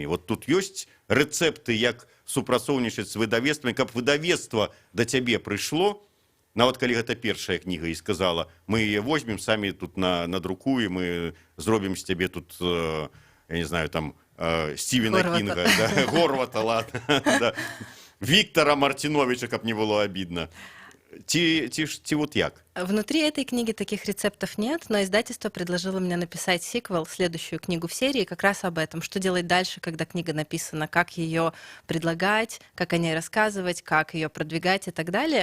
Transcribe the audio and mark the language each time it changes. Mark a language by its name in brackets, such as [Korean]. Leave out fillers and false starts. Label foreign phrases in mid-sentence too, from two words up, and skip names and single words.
[Belarusian] Вот тут ёсць рэцэпты, як супрацоўнічаць з выдавецтвамі, каб выдавецтва да цябе прыйшло, нават калі гэта першая кніга і сказала, мы яе возьмем, самі тут надрукуем, мы зробім з цябе тут, я не знаю, там, Стівена Кінга, Горвата, ладно, Віктора Мартиновича, [Russian] каб не было обидно. [Belarusian] Ти вот як? [Russian] Внутри этой книги таких рецептов нет, но издательство предложило мне написать сиквел, следующую книгу в серии, как раз об этом. Что делать дальше, когда книга написана, как ее предлагать, как о ней рассказывать, как ее продвигать и так далее.